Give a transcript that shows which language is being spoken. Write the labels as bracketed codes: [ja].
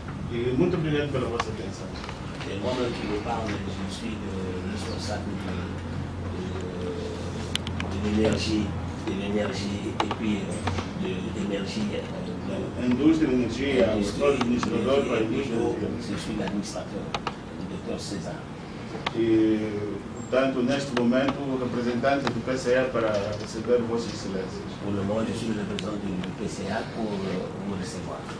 [pt] E muito obrigado pela vossa atenção. [fr] C'est moi-même qui vous parle, je suis le responsable de l'énergie et puis de l'énergie. [pt] Indústria, energia, o sou administrador para a indústria. [fr] Je suis l'administrateur, le docteur César. [pt] E, portanto, neste momento, o representante do PCA para receber Vossas Excelências. [fr] Pour le moment, je suis le représentant du PCA pour vous recevoir.